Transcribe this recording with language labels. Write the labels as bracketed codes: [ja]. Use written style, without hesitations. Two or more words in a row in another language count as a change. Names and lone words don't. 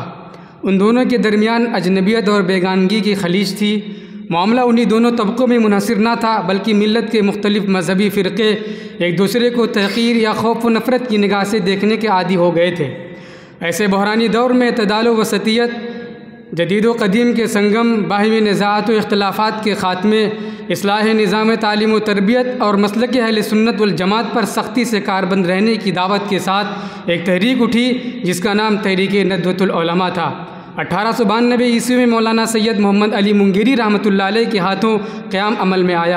[ur] ان دونوں کے درمیان اجنبیت اور بیگانگی کی خلیج تھی۔ معاملہ انہی دونوں طبقوں میں منحصر نہ تھا بلکہ ملت کے مختلف مذہبی فرقے ایک دوسرے کو تحقیر یا خوف و نفرت کی نگاہ سے دیکھنے کے عادی ہو گئے تھے۔ ایسے بحرانی دور میں اعتدال و وسطیت، جدید و قدیم کے سنگم، باہمی نزاعات و اختلافات کے خاتمے، اصلاح نظام تعلیم و تربیت اور مسلک اہل سنت والجماعت پر سختی سے کاربند رہنے کی دعوت کے ساتھ ایک تحریک اٹھی جس کا نام تحریک ندوۃ العلماء تھا۔ 1892 عیسوی میں مولانا سید محمد علی منگیری رحمۃ اللہ علیہ کے ہاتھوں قیام عمل میں آیا۔